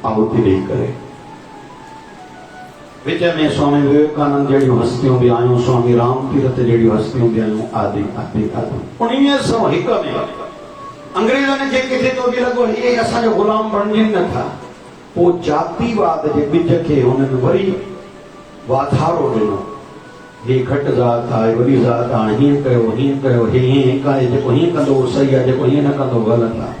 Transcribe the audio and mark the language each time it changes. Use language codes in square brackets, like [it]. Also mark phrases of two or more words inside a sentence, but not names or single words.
[sd] आहुति ॾेई करे। विच में स्वामी विवेकानंद जहिड़ियूं हस्तियूं बि आयूं, स्वामी राम तीर्थ जहिड़ियूं हस्तियूं बि आयूं, आदि आदि आदि। 1901 में अंग्रेज़नि खे किथे तो बि लॻो इहे असांजो ग़ुलाम बणजनि नथा। पोइ जातिवाद जे ॿिज खे हुननि वरी वाधारो ॾिनो। हे घटि ज़ात आहे, वॾी ज़ात आहे, हीअं कयो, हे हीअं आहे, जेको हीअं कंदो उहो सही आहे, जेको हीअं न कंदो ग़लति आहे।